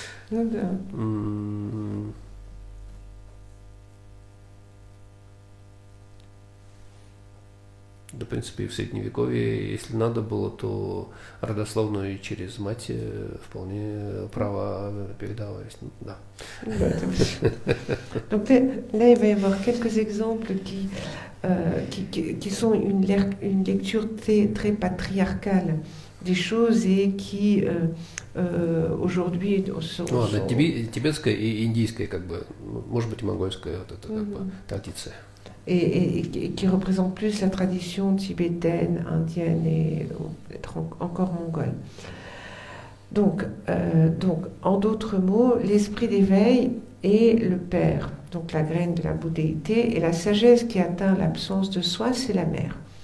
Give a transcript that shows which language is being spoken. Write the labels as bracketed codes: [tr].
[ru] Ну да. Да, в принципе, и в Средневековье, если надо было, то родословную и через мать вполне права передавались. Да. [fr] Donc là, il va y avoir quelques exemples qui sont une lecture très patriarcale des choses et qui aujourd'hui sont... [ru] Тибетская и индийская, как бы, может быть, и монгольская вот эта как бы традиция. [fr] Et qui représente plus la tradition tibétaine, indienne et peut-être encore mongole. Donc, en d'autres mots, l'esprit d'éveil est le père, donc la graine de la bouddhéité, et la sagesse qui atteint l'absence de soi, c'est la mère.